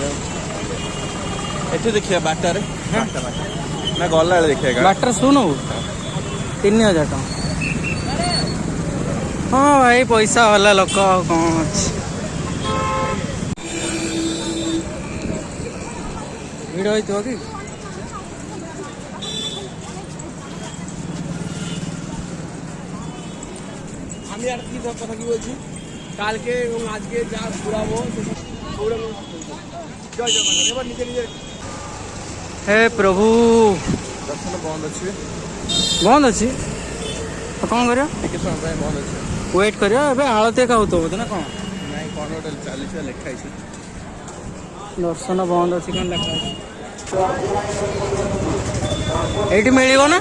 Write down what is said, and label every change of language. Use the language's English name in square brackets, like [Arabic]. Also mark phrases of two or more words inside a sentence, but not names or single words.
[Odia] ଏଠି ଦେଖିବା ବାଟରେ ନା ଗଲାବେଳେ ଦେଖିବା ବାଟରେ ଶୁଣୁ 3000 ଟଙ୍କା। ହଁ ଭାଇ ପଇସା ବାଲା ଲୋକ ଆଉ କ'ଣ ଅଛି। ଭିଡ଼ ହେଇଥିବ କି [Bangla] আমি আর কি কথা কি বলছি কালকে এবং আজকে যা ঘুরাবো জয় জগন্নাথ। এবার নিজে নিজে [Hindi] हे प्रभु [Odia] ଦର୍ଶନ ବନ୍ଦ ଅଛି ବନ୍ଦ ଅଛି ତ କ'ଣ କରିବା ଟିକେ ସମୟ ପାଇଁ ବନ୍ଦ ଅଛି ୱେଟ୍ କରିବା। ଏବେ ଆଳତି ଖାଉଥିବ ବୋଧେ ନା କ'ଣ ନାଇଁ କ'ଣ ଗୋଟେ ଚାଲିଛି ଲେଖା ହେଇଛି ଦର୍ଶନ ବନ୍ଦ ଅଛି କ'ଣ ଲେଖା ଅଛି ଏଇଠି ମିଳିବ ନା